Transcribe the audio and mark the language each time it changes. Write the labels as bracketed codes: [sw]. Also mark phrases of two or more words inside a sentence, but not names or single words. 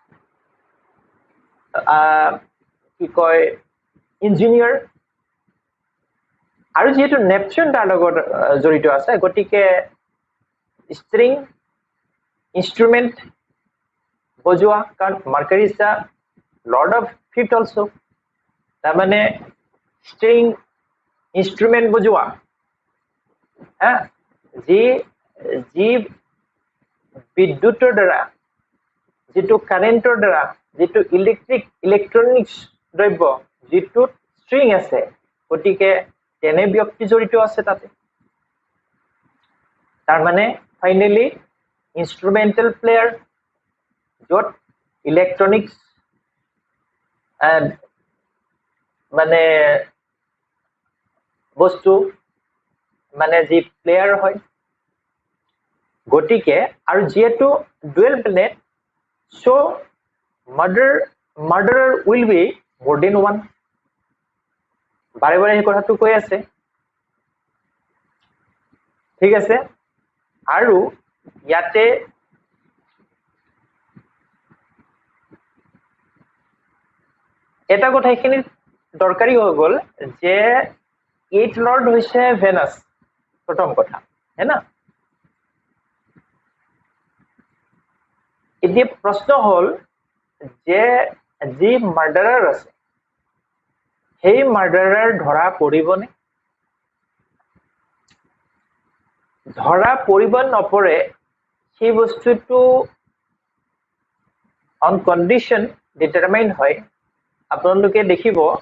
[as] কি কয় ইঞ্জিনিয়াৰ আৰু যেহেতু নেপচুন তাৰ লগত জড়িত আছে গতিকে [en] string instrument [as] বজোৱা কাৰণ [en] Mercury is the lord of fifth also [as] তাৰ মানে [en] string instrument [as] বুজোৱা হা যি বিদ্যুতৰ দ্বাৰা যিটো কাৰেণ্টৰ দ্বাৰা যিটো ইলেক্ট্ৰনিক্স দ্ৰব্য যিটো string আছে গতিকে তেনে ব্যক্তি জড়িত আছে তাতে তাৰ মানে ফাইনালি [en] instrumental player [as] য'ত ইলেক্ট্ৰনিক্স মানে বস্তু মানে যি প্লেয়াৰ হয় গতিকে আৰু যেহেতু [en] dual planet so murderer will be more than one [as] বাৰে বাৰে এই কথাটো কৈ আছে ঠিক আছে আৰু ইয়াতে এটা কথা এখিনি দৰকাৰী হৈ গ'ল যে [en] eighth lord [as] হৈছে ভেনাস প্ৰথম কথা [hi] है ना [as] এতিয়া প্ৰশ্ন হল যে যি মাৰ্ডাৰাৰ আছে সেই মাৰ্ডাৰাৰ ধৰা পৰিবনে ধৰা পৰিব নপৰে সেই বস্তুটো [en] on condition determine [as] হয় আপোনালোকে দেখিব